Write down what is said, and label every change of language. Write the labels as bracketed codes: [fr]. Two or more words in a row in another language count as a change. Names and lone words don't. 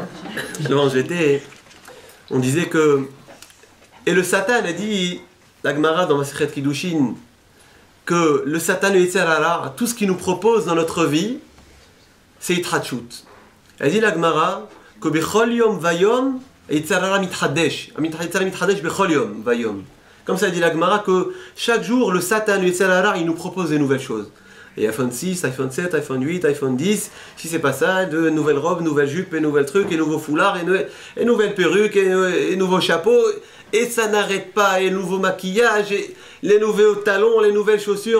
[fr] Devant j'étais. On disait que. Et le Satan a dit, la Gemara dans Masechet Kiddushin, que le Satan et [he] יצר הרע, [fr] tout ce qu'il nous propose dans notre vie, c'est Hitratchut. Elle dit la Gemara que [he] בכל יום ויום יצר הרע מתחדש. יצר הרע מתחדש בכל יום ויום. [fr] Comme ça dit la Gemara que chaque jour le Satan et [he] יצר הרע, [fr] il nous propose des nouvelles choses. Et iPhone 6, iPhone 7, iPhone 8, iPhone 10, si c'est pas ça, de nouvelles robes, nouvelles jupes, et nouvelles trucs, et nouveaux foulards, et nouvelles perruques, et nouveaux chapeaux, et ça n'arrête pas, et nouveaux maquillages, et les nouveaux talons, les nouvelles chaussures.